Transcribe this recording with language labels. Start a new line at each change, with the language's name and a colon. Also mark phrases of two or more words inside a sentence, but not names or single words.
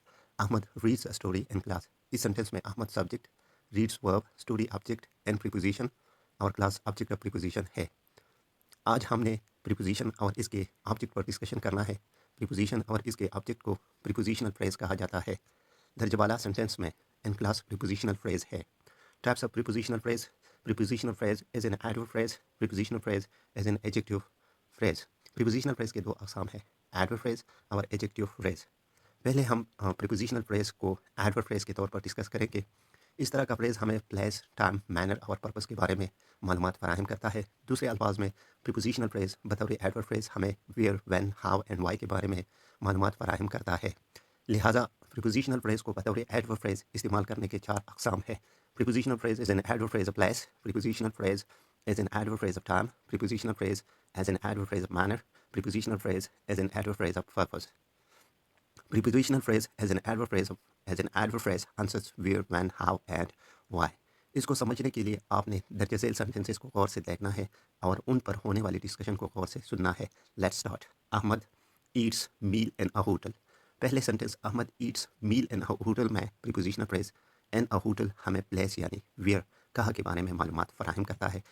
English: Ahmad reads a story in class. इस sentence में Ahmad subject, reads verb, story object and preposition और class object of preposition है।
Urdu: آج ہم نے پریپوزیشن اور اس کے آبجیکٹ پر ڈسکشن کرنا ہے. پریپوزیشن اور اس کے آبجیکٹ کو
English: prepositional phrase
Urdu: کہا جاتا ہے. درج بالا سینٹنس میں
English: in class prepositional phrase
Urdu: है।
English: Types of prepositional phrase. Prepositional phrase is an adverb phrase. Prepositional phrase is an adjective phrase. Prepositional phrase
Urdu: کے دو اقسام ہیں,
English: adverb phrase और adjective phrase.
Urdu: پہلے ہم
English: prepositional phrase
Urdu: को
English: adverb phrase
Urdu: کے طور پر ڈسکس کریں گے. اس طرح کا فریز ہمیں
English: place, time, manner and purpose
Urdu: کے بارے میں معلومات فراہم کرتا ہے. دوسرے الفاظ میں
English: prepositional phrase
Urdu: बतौर
English: adverb phrase
Urdu: हमें
English: where, when, how and why
Urdu: کے بارے میں معلومات فراہم کرتا ہے. लिहाजा
English: prepositional phrase
Urdu: کو بطور
English: adverb phrase
Urdu: استعمال کرنے کے چار اقسام ہے.
English: Prepositional phrase is an adverb phrase of place, prepositional phrase is an adverb phrase of time, prepositional phrase as an adverb phrase of manner, prepositional phrase as an adverb phrase of purpose. Prepositional phrase as an adverb phrase answers where, when, how and why.
Urdu: اس کو سمجھنے کے لیے آپ نے درج ذیل سینٹنسز کو غور سے دیکھنا ہے اور ان پر ہونے والی ڈسکشن کو غور سے سننا ہے.
English: Let's start. Ahmad eats meal in a hotel.
Urdu: پہلے سینٹنس
English: Ahmad eats meal in a hotel
Urdu: में
English: prepositional phrase in a hotel
Urdu: ہمیں پلیس یعنی ویئر کہاں کے بارے میں معلومات فراہم کرتا ہے.